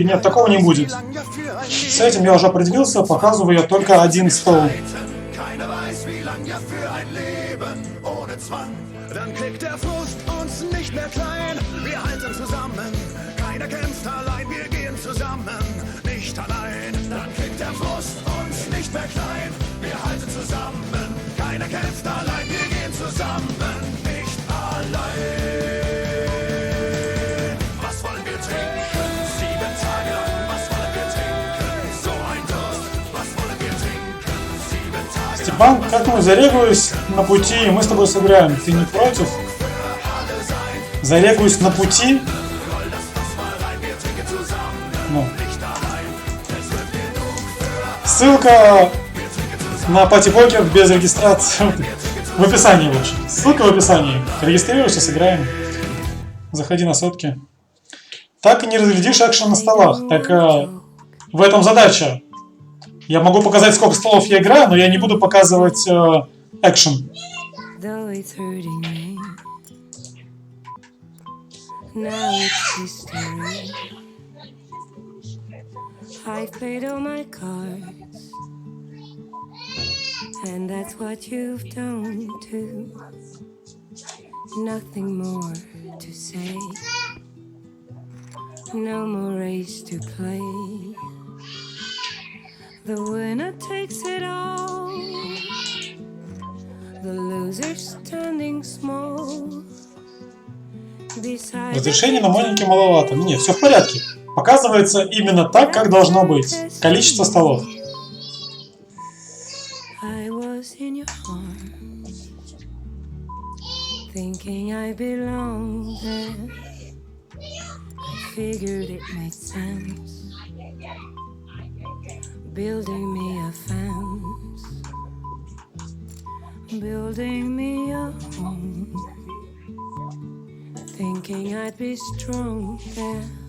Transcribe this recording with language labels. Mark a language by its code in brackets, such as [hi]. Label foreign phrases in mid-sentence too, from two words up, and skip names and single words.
[ru] Нет, такого не будет. С этим я уже определился, показываю я только один стол. [de] Keiner weiß, wie lang ja für ein Leben ohne Zwang. Dann kriegt der Frust uns nicht mehr klein. Wir halten zusammen, keiner kämpft allein. Wir gehen zusammen, nicht allein. Dann kriegt der Frust uns nicht mehr klein. Wir halten zusammen, keiner kämpft allein. Wir gehen zusammen, nicht allein. Was wollen wir trinken? 7 Tage lang, was wollen wir trinken? So ein Durst, was wollen wir trinken? 7 Tage lang. [ru] Степан, как-нибудь зарегаюсь на пути, и мы с тобой сыграем. Ты не против? Зарегаюсь на пути. Ну. Ссылка на пати-покер без регистрации в описании, в общем. Ссылка в описании. Регистрируйся, сыграем. Заходи на сотки. Так и не разглядишь экшен на столах. Так в этом задача. Я могу показать, сколько столов я играю, но я не буду показывать экшен. [en] Though it's hurting me, now it's history. I've played all my cards, and that's what you've done too. Nothing more to say. No more race to play. The winner takes it all. The loser standing small. [ru] Разрешение на маленький маловато. Нет, все в порядке. Показывается именно так, как должно быть. Количество столов. [en] I was in your arms, thinking I belonged there. I figured it made sense, building me a fence, building me a home, thinking I'd be strong there.